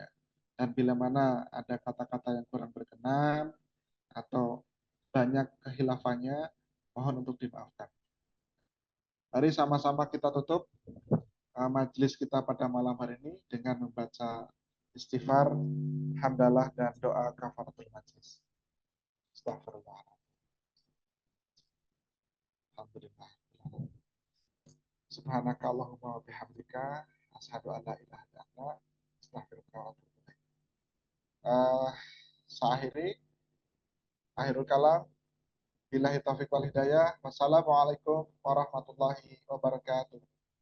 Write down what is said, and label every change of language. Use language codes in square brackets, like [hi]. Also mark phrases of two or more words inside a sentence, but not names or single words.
[id] Dan bila mana ada kata-kata yang kurang berkenan atau banyak kehilafannya, mohon untuk dimaafkan. Mari sama-sama kita tutup majelis kita pada malam hari ini dengan membaca istighfar, hamdalah, dan doa [ar] كفارة المجلس. [id] Astagfirullah. Alhamdulillah. [ar] سبحانك اللهم وبحمدك أشهد أن لا إله إلا أنت أستغفرك وأتوب إليك. آخر الكلام. بالله التوفيق والهداية. والسلام عليكم ورحمة الله وبركاته.